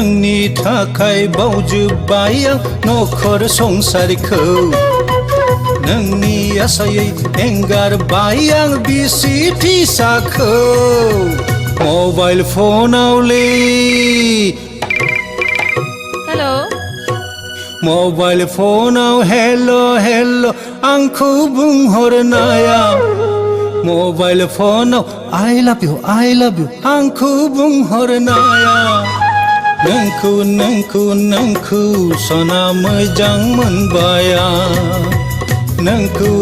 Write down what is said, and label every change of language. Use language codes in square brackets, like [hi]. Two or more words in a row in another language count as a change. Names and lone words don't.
[brx] नोंनि थाखाय बावजोब्बाय आं नखर संसारखौ नोंनि आसायै एंगारबाय आं बिसि फिसाखौ मबाइल फनावलै हेलो मबाइल फनाव हेल' हेल' आंखौ बुंहरनाया मबाइल फनाव [en] I love you [brx] आंखौ बुंहरनाया नोंखौ सना मोजां मोनबाय आं नोंखौ